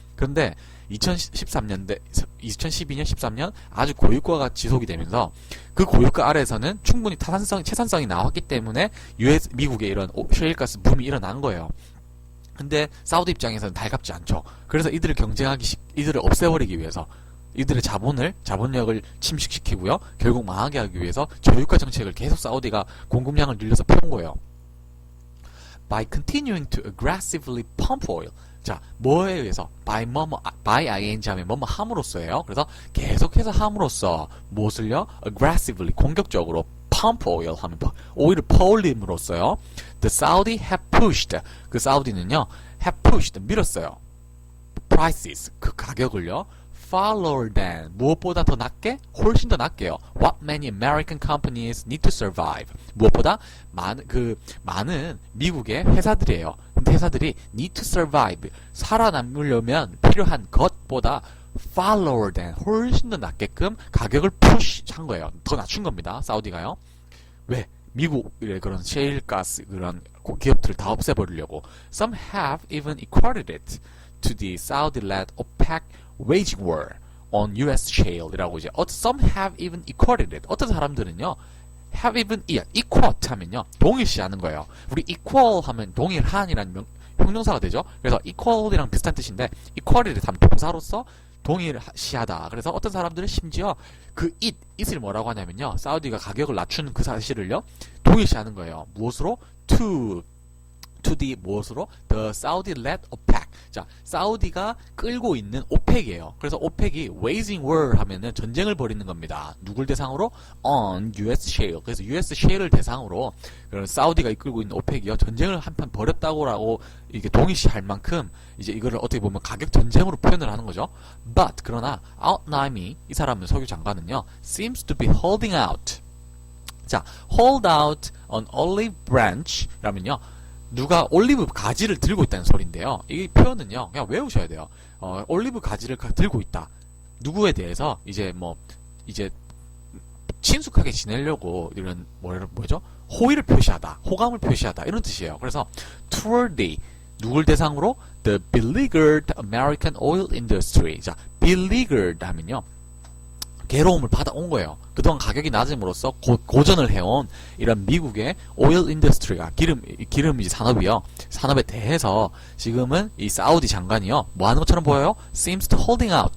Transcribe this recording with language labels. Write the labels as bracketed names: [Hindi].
[Korean] 그런데 2012년, 13년 아주 고유가가 지속이 되면서 그 고유가 아래에서는 충분히 채산성이 나왔기 때문에 미국의 이런 셰일가스 붐이 일어난 거예요. 근데 사우디 입장에서는 달갑지 않죠. 그래서 이들을 이들을 없애버리기 위해서 이들의 자본력을 침식시키고요. 결국 망하게 하기 위해서 저유가 정책을 계속 사우디가 공급량을 늘려서 펴온 거예요. [English] By continuing to aggressively pump oil. [Korean] 자, 뭐에 의해서? by ing 하면 뭐뭐 함으로써예요. 그래서 계속해서 함으로써 무엇을요? aggressively 공격적으로 [English] pump oil [Korean] 하면 오일을 퍼올림으로써요. [English] The Saudi have pushed. [Korean] 그 사우디는요 [English] have pushed 밀었어요. [Korean] prices, 그 가격을요, [English] far lower than, [Korean] 무엇보다 더 낮게, 훨씬 더 낮게요. [English] What many American companies need to survive. [Korean] 무엇보다 많은 미국의 회사들이에요. 근데 회사들이 [English] need to survive, [Korean] 살아남으려면 필요한 것보다 far lower than, 훨씬 더 낮게끔 가격을 푸시한 거예요. 더 낮춘 겁니다. 사우디가요. 왜? 미국의 그런 셰일가스 그런 기업들을 다 없애버리려고. [English] Some have even equated it to the Saudi-led OPEC waging war on US shale [Korean] 이라고 이제 [English] some have even equated it. [Korean] 어떤 사람들은요, have even equate 하면요 동일시하는 거예요. 우리 equal 하면 동일한이라는 형용사가 되죠. 그래서 equal이랑 비슷한 뜻인데 equal이를 하면 동사로서 동일시하다. 그래서 어떤 사람들은 심지어 그 it을 뭐라고 하냐면요, 사우디가 가격을 낮추는 그 사실을요 동일시하는 거예요. 무엇으로? [English] to the 무엇으로? The Saudi-led OPEC. [Korean] 자, 사우디가 끌고 있는 오펙이에요. 그래서 오펙이 waging war 하면은 전쟁을 벌이는 겁니다. 누굴 대상으로? [English] On US shale. [Korean] 그래서 US shale을 대상으로 그런 사우디가 이끌고 있는 오펙이요 전쟁을 한판 벌였다고라고 이게 동일시할 만큼 이제 이거를 어떻게 보면 가격 전쟁으로 표현을 하는 거죠. But 그러나 Al-Naimi 이 사람은 석유 장관은요 [English] seems to be holding out. [Korean] 자, [English] hold out on olive branch라면요. [Korean] 누가 올리브 가지를 들고 있다는 소리인데요. 이 표현은요, 그냥 외우셔야 돼요. 올리브 가지를 들고 있다. 누구에 대해서 이제 친숙하게 지내려고 이런 뭐죠? 호의를 표시하다, 호감을 표시하다 이런 뜻이에요. 그래서 [English] toward the [Korean] 누굴 대상으로? [English] The beleaguered American oil industry. [Korean] 자, beleaguered 하면요. 괴로움을 받아온 거예요. 그동안 가격이 낮음으로써 고전을 해온 이런 미국의 오일 인더스트리가 기름 이제 산업이요. 산업에 대해서 지금은 이 사우디 장관이요. 뭐 하는 것처럼 보여요? [English] seems to holding out.